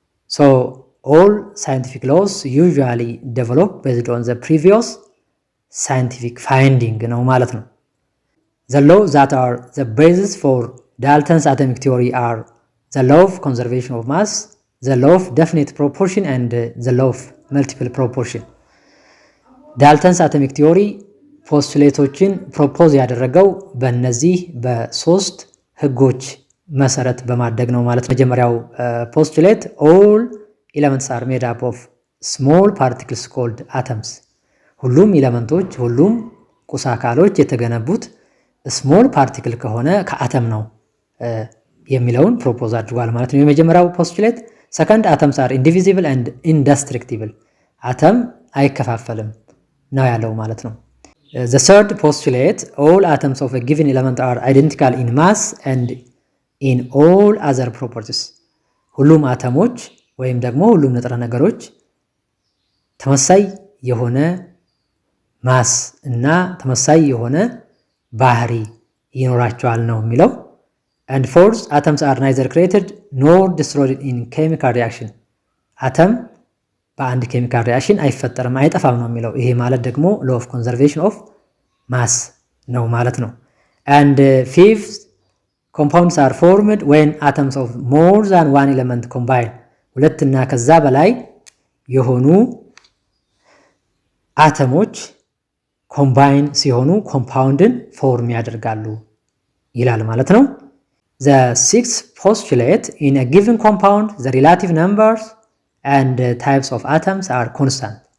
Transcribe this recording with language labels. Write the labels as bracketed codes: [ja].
[en] So all scientific laws usually develop based on the previous scientific finding [am] ነው ማለት ነው። [en] The laws that are the basis for Dalton's atomic theory are the law of conservation of mass, the law of definite proportion and the law of multiple proportion. [am] ዳልተንስ አቶሚክ ቲዮሪ ፖስቱሌቶችን ፕሮፖዝ ያደረገው በእነዚህ በሶስት ህጎች መሰረት በማድረግ ነው ማለት ነው። መጀመሪያው ፖስቱሌት [en] all elements are made up of small particles called atoms. [am] ሁሉም ኤሌመንቶች ሁሉም ቁስ አካሎች የተገነቡት ስሞል ፓርቲክል ከሆነ ከአተም ነው የሚለውን ፕሮፖዝ አድርጓል ማለት ነው የመጀመሪያው ፖስቱሌት። ሰከንድ [en] atoms are indivisible and indestructible. [am] አተም አይከፋፈልም ነው ያለው ማለት ነው። [en] The third postulate all atoms of a given element are identical in mass and in all other properties. [am] ሁሉም አተሞች ወይም ደግሞ ሁሉም ንጥረ ነገሮች ተመሳሳይ የሆነ ማስ እና ተመሳሳይ የሆነ ባህሪ ይኖራቸዋል ነው የሚለው። [en] And fourth atoms are neither created nor destroyed in chemical reaction. [am] አተም በአንድ ኬሚካል ሪአክሽን አይፈጠርም አይጠፋም ነው የሚለው። ይሄ ማለት ደግሞ [en] law of conservation of mass [am] ነው ማለት ነው። [en] And fifth compounds are formed when atoms of more than one element combine. [am] ሁለት እና ከዛ በላይ የሆኑ አተሞች ኮምባይን ሲሆኑ ኮምፓውንድን ፎርም ያደርጋሉ ይላል ማለት ነው። [en] The sixth postulate in a given compound the relative numbers and types of atoms are constant.